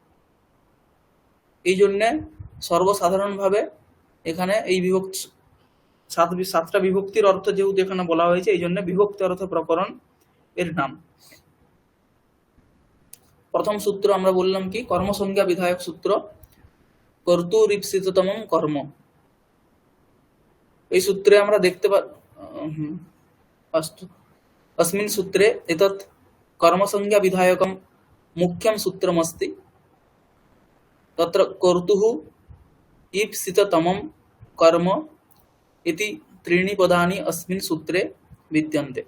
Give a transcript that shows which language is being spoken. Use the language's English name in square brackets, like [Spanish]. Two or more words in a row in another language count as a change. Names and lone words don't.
[Bangla] এই জন্যে সর্বসাধারণভাবে এখানে এই সাতটা বিভক্তির অর্থ যেহেতু এখানে বলা হয়েছে, এই জন্য বিভক্তি অর্থ প্রকরণ এর নাম। প্রথম সূত্র আমরা বললাম কি, কর্মসংজ্ঞা বিধায়ক সূত্র, [Sanskrit] कर्तुरीप्सिततमम कर्म। [Bangla] এই সূত্রে আমরা দেখতে [Sanskrit] अस्मिन् सूत्रे एतत् कर्मसंज्ञा विधायकं मुख्यं सूत्रमस्ति, तत्र कर्तुः ईप्सिततमं कर्म इति त्रीणि पदानि अस्मिन् सूत्रे विद्यन्ते।